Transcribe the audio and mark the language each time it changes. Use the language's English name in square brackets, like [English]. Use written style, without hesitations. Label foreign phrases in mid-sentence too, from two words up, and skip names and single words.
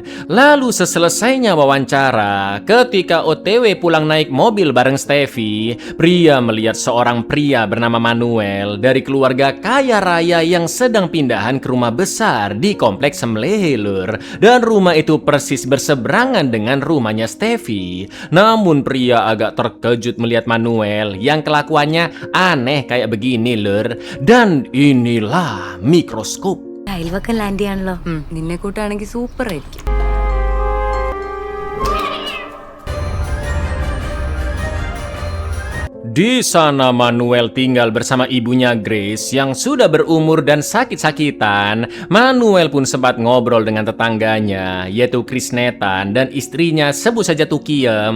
[Indonesian] Lalu selesainya wawancara, ketika OTW pulang naik mobil bareng Steffi, Priya melihat seorang pria bernama Manuel dari keluarga kaya raya yang sedang pindahan ke rumah besar di kompleks Sembelih lur, dan rumah itu persis berseberangan dengan rumahnya Steffi. Namun Priya agak terkejut melihat Manuel yang kelakuannya aneh kayak begini lur, dan inilah mikroskop. [Malayalam] അയൽവക്കം ലാൻഡ് ചെയ്യാണല്ലോ നിന്നെ കൂട്ടാണെങ്കിൽ സൂപ്പർ ആയിരിക്കും. [Indonesian] Di sana Manuel tinggal bersama ibunya Grace yang sudah berumur dan sakit-sakitan. Manuel pun sempat ngobrol dengan tetangganya, yaitu Krisnetan dan istrinya sebut saja Tukiem.